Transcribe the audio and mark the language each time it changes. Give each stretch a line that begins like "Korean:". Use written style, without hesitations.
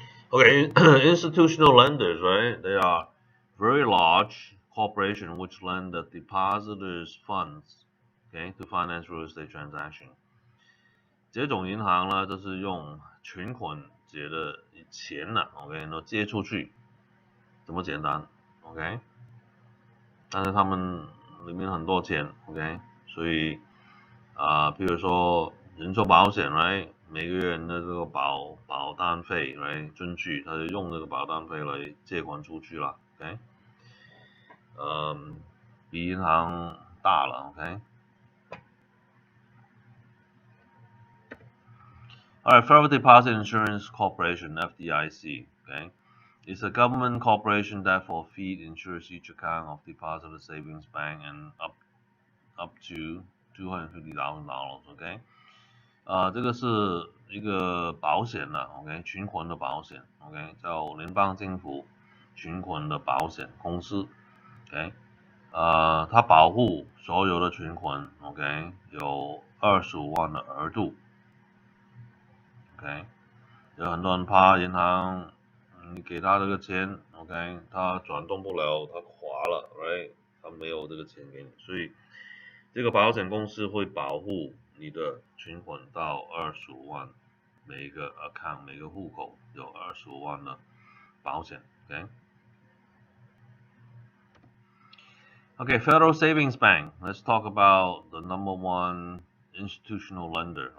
English: Okay, institutional lenders, right? They are very large corporations which lend the depositors' funds, okay, to finance real estate transaction.
Chinese: 这种银行呢，就是用群款借的钱呐 ，OK， 然后借出去，这么简单 ，OK。但是他们里面很多钱 ，OK， 所以比如说人寿保险，right， 每个人的这个保单费来进去，他就用这个保单费来借款出去了 ，OK， 比银行大了 ，OK。
English: Alright, Federal Deposit Insurance Corporation (FDIC), okay, is a government corporation that for fee insures each account of deposit of savings bank and up to $250,000.
Chinese: OK， 这个是一个保险了 ，OK， 群款的保险 ，OK， 叫联邦政府群款的保险公司 ，OK， 它保护所有的群款 ，OK， 有25万的额度 ，OK。有很多人怕银行，你给他这个钱 ，OK， 他转动不了，他垮了 ，right， 他没有这个钱给你，所以这个保险公司会保护你的存款到25万，每一个 account 每个户口有25万的保险 ，OK。
English: Okay, Federal Savings Bank. Let's talk about the number one institutional lender.